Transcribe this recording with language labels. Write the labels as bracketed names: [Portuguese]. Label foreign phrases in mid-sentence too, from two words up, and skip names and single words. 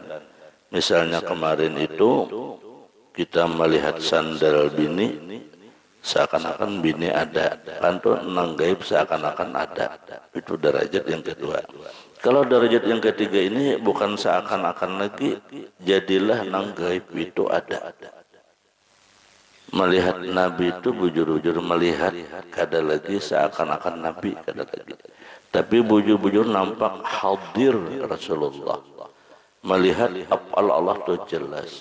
[Indonesian] Misalnya kemarin itu kita melihat sandal bini, seakan-akan bini ada. [Banjar] Kan tuh nang gaib seakan-akan ada. [Indonesian] Itu derajat yang kedua. Kalau derajat yang ketiga ini bukan seakan-akan lagi, jadilah nang gaib itu ada. [Banjar] Melihat Nabi itu bujur-bujur melihat, kada lagi seakan-akan Nabi, kada lagi. Tapi bujur-bujur nampak hadir Rasulullah. [Indonesian] Melihat [Arabic] af'al Allah [Indonesian] itu jelas.